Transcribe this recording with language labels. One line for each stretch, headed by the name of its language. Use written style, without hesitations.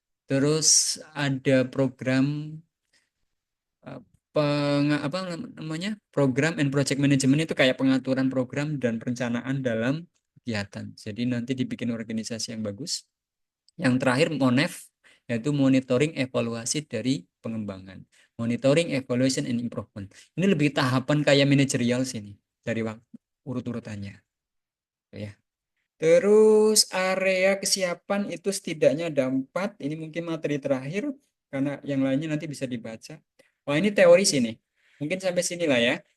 Indonesian: Terus ada program apa namanya,
English: program and project management,
Indonesian: itu kayak pengaturan program dan perencanaan dalam kegiatan. Jadi nanti dibikin organisasi yang bagus. Yang terakhir MONEV, yaitu monitoring evaluasi dari pengembangan.
English: Monitoring, evaluation, and improvement.
Indonesian: Ini lebih tahapan kayak manajerial sini dari waktu urut-urutannya. Ya. Terus area kesiapan itu setidaknya ada 4. Ini mungkin materi terakhir karena yang lainnya nanti bisa dibaca. Wah, ini teori sini. Mungkin sampai sinilah ya.